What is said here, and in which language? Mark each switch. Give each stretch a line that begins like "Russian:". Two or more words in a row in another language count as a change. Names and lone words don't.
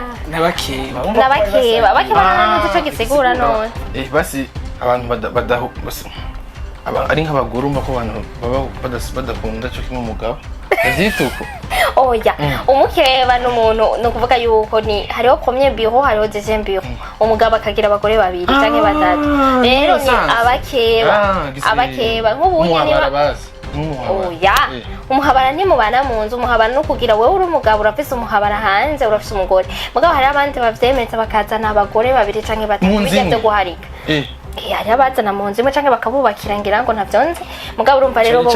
Rundi: n'abakeba ntanuzi ico gisigura none basi abantu badaho ari nk'abagore umva ko abantu baba badakunda cyo kimwe umugabo azituko oya umukeba n'umuntu no kuvuga yuko ni hariho
French: premier bureau
Rundi: hariho
French: deuxième bureau
Rundi: umugabo akagira abagore babiri canke batatu rero ni abakeba nk'ubunye niba oya umuhabara ntimubana mu nzu umuhabara no kugira wewe uri umugabo urafise umuhabara hanze urafise umugore mugabo hari abandi bavyemeza bakazana abagore babiri canke batatu bijya byo guharika hari abazana mu nzu imwe canke bakabubakira ngira ngo ntavyonze mugabo urumva rero bo